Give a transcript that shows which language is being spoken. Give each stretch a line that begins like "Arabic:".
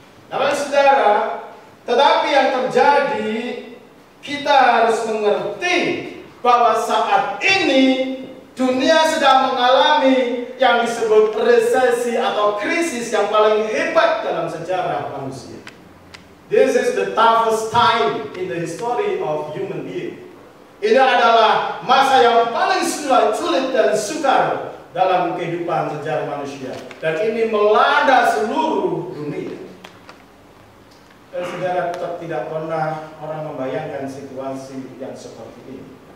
Indonesian: Nah bagi saudara, tetapi yang terjadi, kita harus mengerti bahwa saat ini dunia sedang mengalami yang disebut resesi atau krisis yang paling hebat dalam sejarah manusia.
English: This is the toughest time in the history of human being.
Indonesian: Ini adalah masa yang paling sulit dan sukar dalam kehidupan sejarah manusia. Dan ini melanda seluruh dunia. Dan saudara, tidak pernah orang membayangkan situasi yang seperti ini.